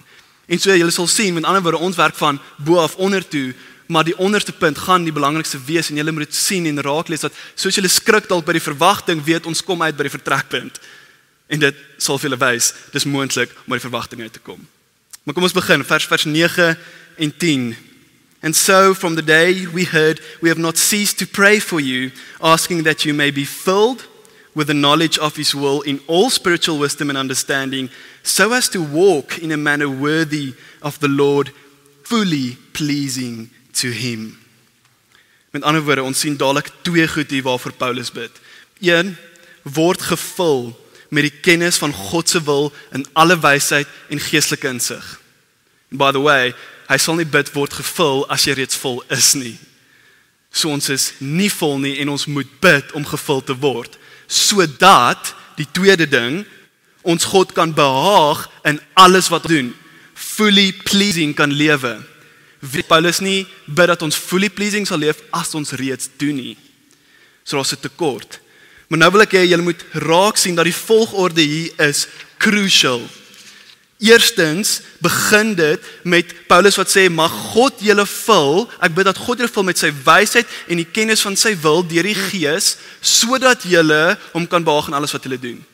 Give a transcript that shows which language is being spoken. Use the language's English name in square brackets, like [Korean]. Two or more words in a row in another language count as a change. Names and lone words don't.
[Afrikaans] En so julle sal sien, met ander woorde, ons werk van bo af onder toe, maar die onderste punt gaan die belangrikste wees en julle moet dit sien en raak lees dat soos julle skrik dalk by die verwagting, weet ons kom uit by die vertrekpunt. En dit sal vir julle wys, dis moontlik om by die verwagting uit te kom. Maar kom ons begin, vers 9 en 10. [English] And so from the day we heard, we have not ceased to pray for you, asking that you may be filled with the knowledge of his will in all spiritual wisdom and understanding, so as to walk in a manner worthy of the Lord, fully pleasing to him. [Afrikaans] Met ander woorde, ons sien dadelik twee goed hier waarvoor Paulus bid. Een, word gevul met die kennis van God se wil in alle wysheid en geestelike insig. [English] By the way, [Afrikaans] hy sal nie bid word gevul as jy reeds vol is nie. So ons is nie vol nie en ons moet bid om gevul te word, sodat die tweede ding, ons God kan behaag in alles wat ons doen, [English] fully pleasing [Afrikaans] kan lewe. Paulus nie bid dat ons [English] fully pleasing [Afrikaans] sal leef as ons reeds doen nie. So daar's 'n tekort. Maar nou wil ek hê julle moet raak sien dat die volgorde hier is crucial. Eerstens begin dit met Paulus wat sê, mag God julle vul, ek bid dat God julle vul met sy wysheid en die kennis van sy wil deur die Gees, sodat julle hom kan behaag in alles wat julle doen.